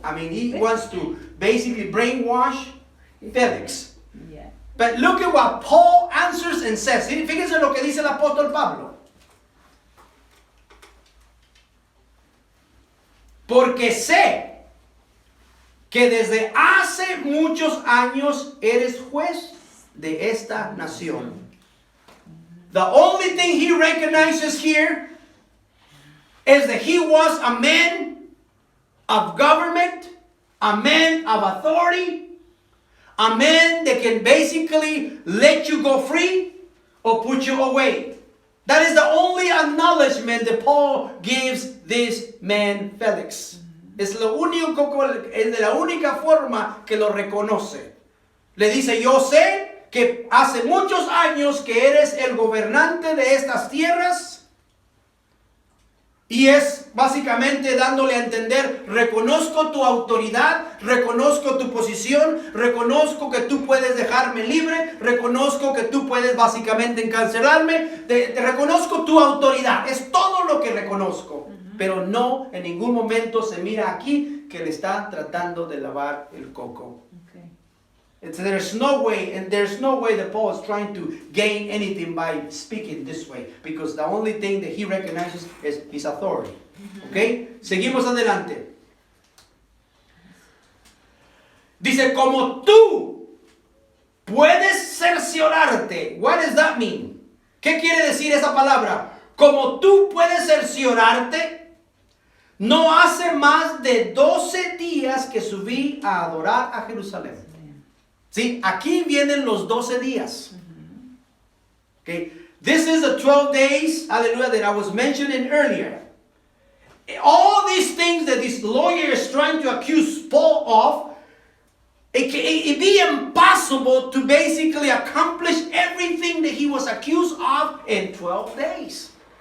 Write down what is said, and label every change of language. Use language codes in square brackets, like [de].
[en] I mean, he wants to basically brainwash Felix. But look at what Paul answers and says. [es] Fíjense lo que dice el apóstol Pablo. Porque sé que desde hace muchos años eres juez de esta nación. [en] The only thing he recognizes here is that he was a man of government, a man of authority, a man that can basically let you go free or put you away. That is the only acknowledgement that Paul gives this man Felix. [es] Es la única forma que lo reconoce. Le dice, yo sé que hace muchos años que eres el gobernante de estas tierras. Y es básicamente dándole a entender, reconozco tu autoridad, reconozco tu posición, reconozco que tú puedes dejarme libre, reconozco que tú puedes básicamente encarcelarme, te reconozco tu autoridad, es todo lo que reconozco. Pero no, en ningún momento se mira aquí que le está tratando de lavar el coco. [en] There's no way that Paul is trying to gain anything by speaking this way, because the only thing that he recognizes is his authority. [es] Okay? Seguimos adelante. Dice, como tú puedes cerciorarte. [en] What does that mean? [es] ¿Qué quiere decir esa palabra? Como tú puedes cerciorarte, no hace más de 12 días que subí a adorar a Jerusalén. ¿Sí? Aquí vienen los 12 días. Okay. [en] This is the 12 days, hallelujah, that I was mentioning earlier. All these things that this lawyer is trying to accuse Paul of, it'd be impossible to basically accomplish everything that he was accused of in 12 days.